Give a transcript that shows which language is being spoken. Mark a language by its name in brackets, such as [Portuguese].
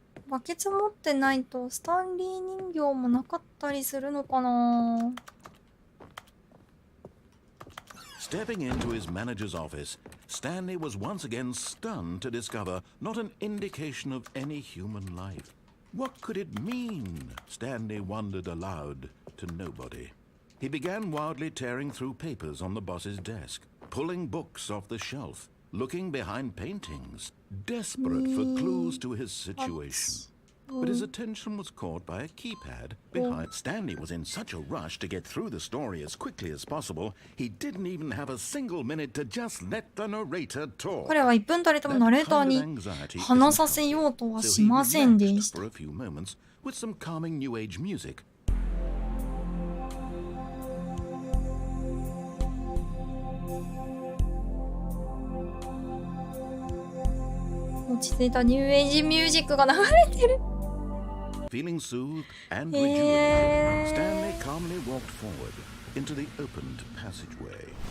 [Japanese] バケツ持ってないとスタンリー人形もなかったりするのかな。 [English] Stepping into his manager's office, Stanley was once again stunned to discover not an indication of any human life. What could it mean? Stanley wondered aloud to nobody. He began wildly tearing through papers on the boss's desk, pulling books off the shelf, looking behind paintings, desperate for clues to his situation. But his attention was caught by a keypad behind. Stanley was in such a rush to get through the story as quickly as possible, he didn't even have a single minute to just let the narrator talk. [Japanese] 彼は1分たりともナレーターに話させようとはしませんでした。 [English] For a few moments with some calming new age music. [Japanese] 落ち着いたニューエイジミュージックが流れてる。 [English] Feeling soothed and rejuvenated, Stanley calmly walked forward into the opened passageway.